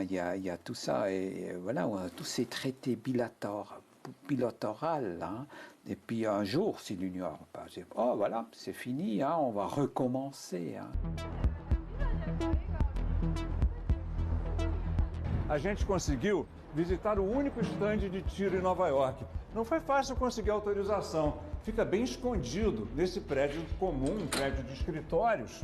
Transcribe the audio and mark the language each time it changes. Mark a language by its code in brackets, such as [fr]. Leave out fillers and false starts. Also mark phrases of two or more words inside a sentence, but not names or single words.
[fr] Il y a tout ça, et voilà, tous ces traités bilatéraux. Et puis un jour, si l'Union européenne dit « Oh, voilà, c'est fini, on va recommencer. » [pt] A gente conseguiu visitar o único estande de tiro em Nova York. Não foi fácil conseguir autorização. Fica bem escondido nesse prédio comum, um prédio de escritórios.